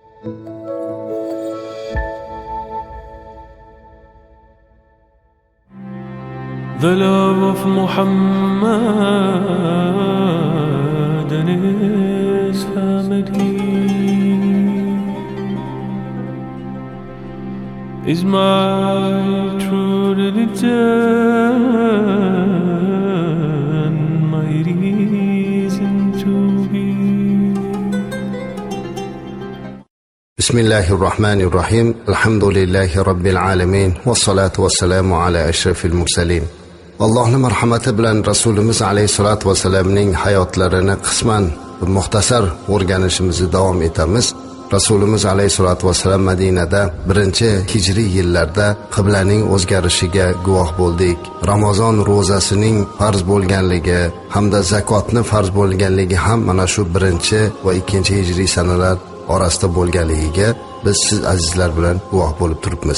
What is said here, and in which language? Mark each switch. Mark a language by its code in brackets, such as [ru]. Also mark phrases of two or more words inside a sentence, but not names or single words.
[en] The love of Muhammad and his family is my true religion, my reason to be. [ar] Bismillahirrahmanirrahim. الحمد لله رب العالمين والصلاة والسلام على أشرف المرسلين. [uz] Allohning marhamati bilan Rasulimiz [ar] عليه الصلاة والسلام [uz] hayotlarini qisman muxtasar o'rganishimizni davom etamiz. Rasulimiz [ar] عليه الصلاة والسلام [uz] Madinada 1-hijriy yillarda qiblaning o'zgarishiga guvoh bo'ldik. Ramazon ro'zasining farz bo'lganligi hamda zakotni farz bo'lganligi ham mana shu 1 va 2-hijriy sanalar orasida bo'lganligiga biz siz azizlar bilan guvoh bo'lib turibmiz.